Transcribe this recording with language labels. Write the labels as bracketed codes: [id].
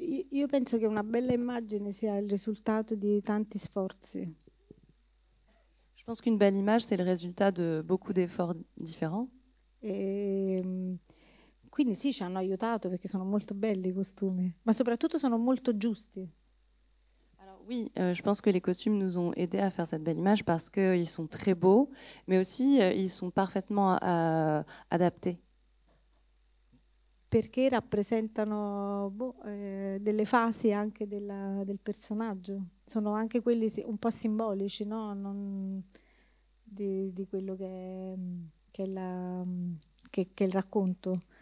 [it] Io penso che una bella immagine sia il risultato di tanti sforzi. [fr] Je pense qu'une belle image, c'est le résultat de beaucoup d'efforts différents. [it] Quindi sì, ci hanno aiutato perché sono molto belli i costumi, ma soprattutto sono molto giusti. [fr] Oui, je pense que les costumes nous ont aidés à faire cette belle image parce qu'ils sont très beaux, mais aussi ils sont parfaitement adaptés. [it] Perché rappresentano delle fasi anche del personaggio. Sono anche quelli un po' simbolici, no? Di quello che è il racconto.